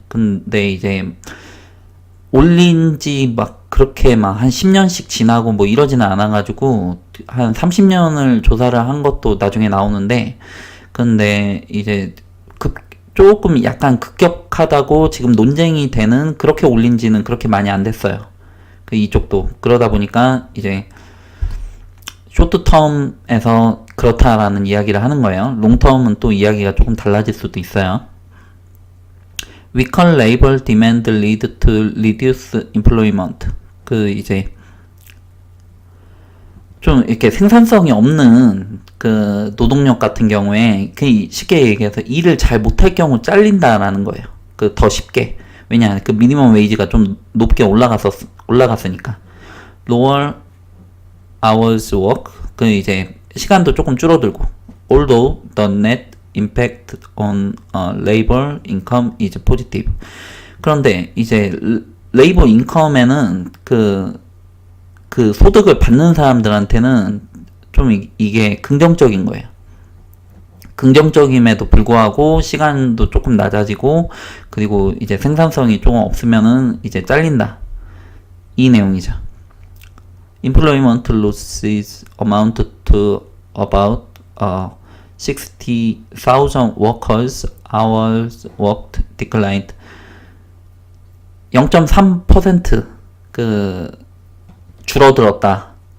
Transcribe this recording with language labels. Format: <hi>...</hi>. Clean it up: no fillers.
<ko>근데 이제 올린지 막 그렇게 막 한 10년씩 지나고 뭐 이러지는 않아가지고 한 30년을 조사를 한 것도 나중에 나오는데, 근데 이제 조금 약간 급격하다고 지금 논쟁이 되는, 그렇게 올린지는 그렇게 많이 안 됐어요. 그 이쪽도 그러다 보니까 이제 쇼트텀에서 그렇다라는 이야기를 하는 거예요. 롱텀은 또 이야기가 조금 달라질 수도 있어요.</ko> <en>Weaker labor demand lead to reduce employment.</en> <ko>그 이제 좀 이렇게 생산성이 없는 그 노동력 같은 경우에 그 쉽게 얘기해서 일을 잘 못할 경우 잘린다라는 거예요. 그 더 쉽게. 왜냐, 그 미니멈 웨이지가 좀 높게 올라갔으니까.</ko> <en>Lower hours work.</en> <ko>그 이제 시간도 조금 줄어들고.</ko> <en>Although the net impact on labor income is positive.</en> <ko>그런데 이제 레이버 인컴에는 그 소득을 받는 사람들한테는 좀 이게 긍정적인 거예요. 긍정적임에도 불구하고 시간도 조금 낮아지고, 그리고 이제 생산성이 조금 없으면은 이제 잘린다. 이 내용이죠.</ko> <en>Employment losses amount to about 60,000 workers, hours worked declined 0.3% 그 줄어들었다.</en>